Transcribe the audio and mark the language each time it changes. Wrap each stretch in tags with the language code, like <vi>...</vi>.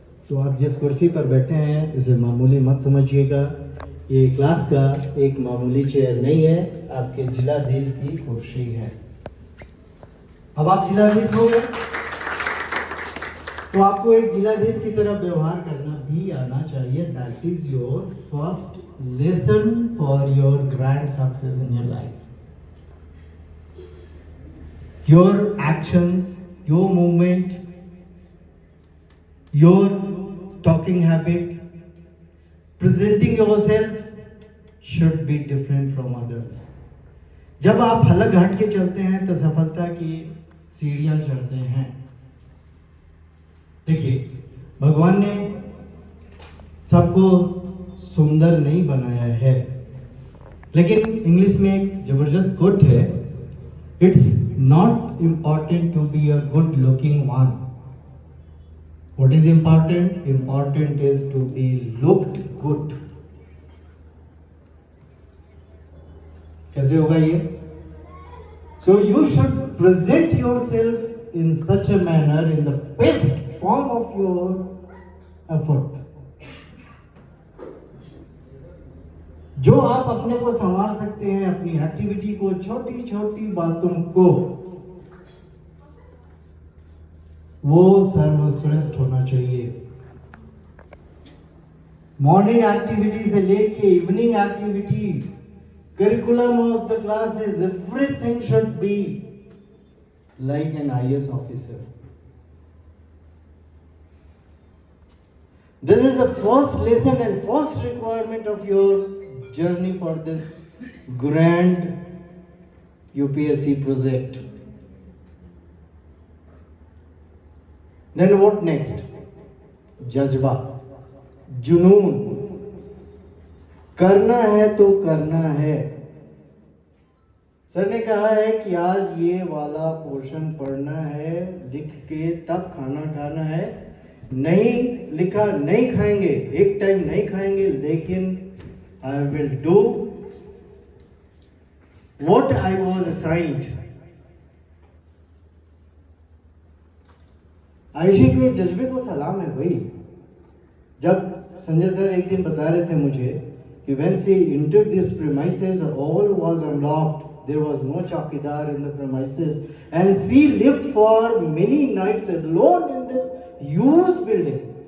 <hi>तो आप जिस कुर्सी पर बैठे हैं इसे मामूली मत समझिएगा, ये क्लास का एक मामूली चेयर नहीं है, आपके जिलाधीश की कुर्सी है। अब आप जिलाधीश हो गए तो आपको एक जिलाधीश की तरह व्यवहार करना भी आना चाहिए।</hi> <en>That is your first lesson for your grand success in your life. Your actions, your movement, your talking habit, presenting yourself should be different from others.</en> <hi>जब आप अलग हट के चलते हैं तो सफलता की सीढ़ियां चढ़ते हैं। देखिए, भगवान ने सबको सुंदर नहीं बनाया है, लेकिन इंग्लिश में एक जबरदस्त कोट है,</hi> <en>It's not important to be a good looking one. What is important? Important is to be looked good.</en> <hi>कैसे होगा ये?</hi> <en>So you should present yourself in such a manner, in the best form of your effort.</en> <hi>जो आप अपने को संवार सकते हैं, अपनी एक्टिविटी को, छोटी छोटी बातों को, वो सर्वश्रेष्ठ होना चाहिए।</hi> <en>morning activity</en> <hi>से लेके</hi> <en>Evening activity, curriculum of the classes, everything should be like an IAS officer. This is the first lesson and first requirement of your journey for this grand UPSC project. Then what next?</en> <hi>जज्बा, जुनून, करना है तो करना है। Sir ने कहा है कि आज ये वाला पोर्शन पढ़ना है, लिख के तब खाना खाना है, नहीं लिखा नहीं खाएंगे, एक टाइम नहीं खाएंगे, लेकिन</hi> <en>I will do what I was assigned.</en> <hi>Ayushi के जज्बे को सलाम है भाई। जब संजय सर एक दिन बता रहे थे मुझे कि</hi> <en>when she entered this premises, all was unlocked. There was no chowkidar in the premises, and she lived for many nights alone in this huge building.</en>